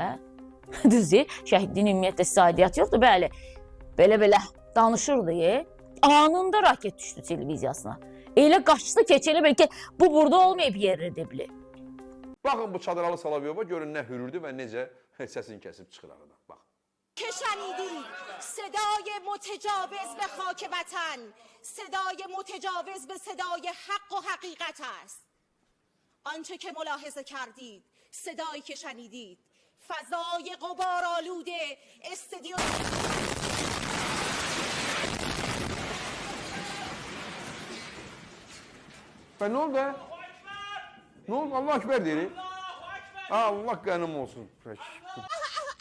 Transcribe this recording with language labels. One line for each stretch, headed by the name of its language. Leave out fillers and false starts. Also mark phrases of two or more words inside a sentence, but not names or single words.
Azerbaijani: Düzdür, şəhidliyin ümumiyyətlə sizə aidiyyatı yoxdur, bəli. Belə danışırdı. Anında raket düşdü televiziyasına. Elə qaçdı ki, elə bəlkə bu burada olmayıb yerli dibli. Baxın bu Çadıralı Salavyova görün nə hürürdü və necə səsini kəsib çıxır aradan. Bax.
Persian: که شنیدید صدای متجاوز به خاک وطن صدای متجاوز به صدای حق و حقیقت است. آنچه که ملاحظه کردید صدایی که شنیدید فضای غبارآلود استودیو
Azerbaijani: Və nə oldu? Nə oldu? Allah Ekber deyirik. Allah qənim olsun. Peki.